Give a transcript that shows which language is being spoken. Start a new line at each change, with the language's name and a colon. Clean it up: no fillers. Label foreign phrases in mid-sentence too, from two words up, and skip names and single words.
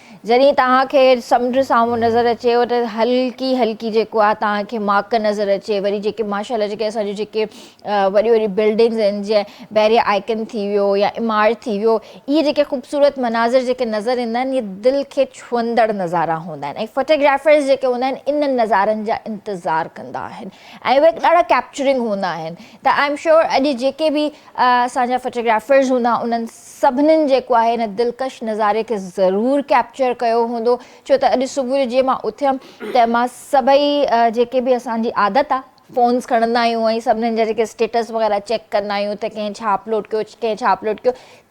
Sindhi: जॾहिं तव्हांखे समुंड साम्हूं नज़र अचेव त हल्की हल्की जेको आहे तव्हांखे माक नज़र अचे, वरी जेके माशाल्लाह जेके असांजूं जेके वॾी वॾी बिल्डिंग्स आहिनि, जीअं बैरिया आइकन थी वियो या इमारत थी वियो, इहे जेके ख़ूबसूरत मनाज़र जेके नज़र ईंदा आहिनि, इहे दिलि खे छुहंदड़ नज़ारा हूंदा आहिनि ऐं फोटोग्राफर्स जेके हूंदा आहिनि इन नज़ारनि जा इंतज़ारु कंदा आहिनि ऐं उहे ॾाढा कैप्चरिंग हूंदा आहिनि। त
English: I am sure
Sindhi: अॼु जेके बि असांजा फोटोग्राफर्स हूंदा उन्हनि सभिनीनि जेको आहे हिन दिलकश नज़ारे खे ज़रूरु कैप्चर कयो हूंदो, छो त अॼु सुबुह जो जीअं मां उथियमि त मां सभई जेके बि असांजी आदत आहे फ़ोन्स खणंदा आहियूं ऐं सभिनीनि जा जेके स्टेटस वग़ैरह चेक कंदा आहियूं त कंहिं छा अपलोड कयो, कंहिं छा अपलोड कयो।